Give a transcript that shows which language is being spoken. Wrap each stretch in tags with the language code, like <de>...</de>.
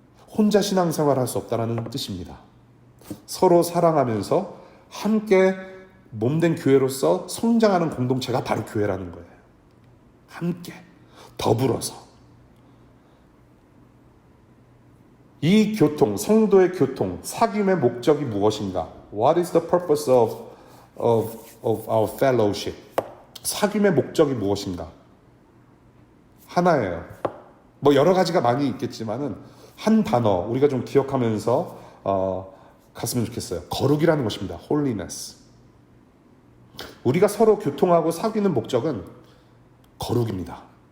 <ko>혼자 신앙생활을 할 수 없다라는 뜻입니다. 서로 사랑하면서 함께 몸된 교회로서 성장하는 공동체가 바로 교회라는 거예요. 함께 더불어서 이 교통, 성도의 교통, 사귐의 목적이 무엇인가?</ko> <en>What is the purpose of our fellowship?</en> <ko>사귐의 목적이 무엇인가? 하나예요. 뭐 여러 가지가 많이 있겠지만은 한 단어 우리가 좀 기억하면서 갔으면 좋겠어요. 거룩이라는 것입니다. holiness. 우리가 서로 교통하고 사귀는 목적은 거룩입니다.</ko>